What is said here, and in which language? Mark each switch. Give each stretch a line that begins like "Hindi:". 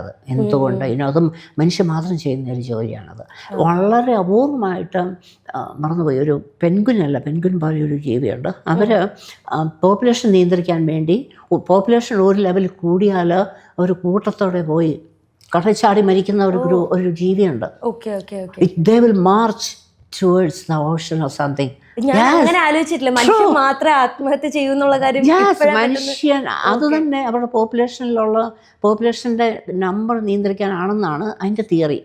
Malayalam: അത് എന്തുകൊണ്ട് അതും മനുഷ്യൻ മാത്രം ചെയ്യുന്ന ഒരു ജോലിയാണത്. വളരെ അപൂർവമായിട്ട് മറന്നുപോയി ഒരു പെൻഗ്വിൻ പോലെ ഒരു ജീവിയുണ്ട്. അവർ പോപ്പുലേഷൻ നിയന്ത്രിക്കാൻ വേണ്ടി പോപ്പുലേഷൻ ഒരു ലെവലിൽ കൂടിയാൽ ഒരു കൂട്ടത്തോടെ പോയി കടച്ചാടി മരിക്കുന്ന ഒരു ജീവിയുണ്ട്.
English: They will march towards the ocean or something.
Malayalam: ഞാൻ അങ്ങനെ ആലോചിച്ചിട്ടില്ല, മനുഷ്യൻ മാത്രമേ ആത്മഹത്യ ചെയ്യുന്നുള്ള കാര്യം. മനുഷ്യൻ അത് തന്നെ അവരുടെ പോപ്പുലേഷൻ്റെ നമ്പർ നിയന്ത്രിക്കാനാണെന്നാണ് അതിൻ്റെ തിയറി.